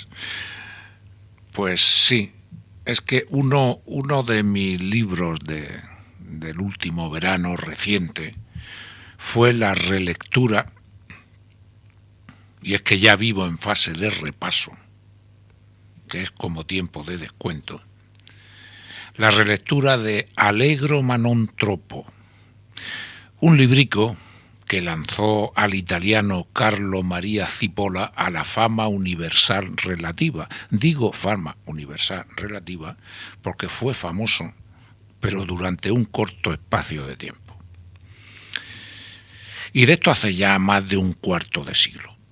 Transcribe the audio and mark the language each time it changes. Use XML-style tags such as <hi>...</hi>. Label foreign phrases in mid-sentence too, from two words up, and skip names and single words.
<es>Pues sí, es que uno de mis libros del último verano reciente fue la relectura, y es que ya vivo en fase de repaso, que es como tiempo de descuento, la relectura de Allegro ma non troppo, un librico que lanzó al italiano Carlo Maria Cipolla a la fama universal relativa. Digo fama universal relativa porque fue famoso, pero durante un corto espacio de tiempo. Y de esto hace ya más de un cuarto de siglo.</es>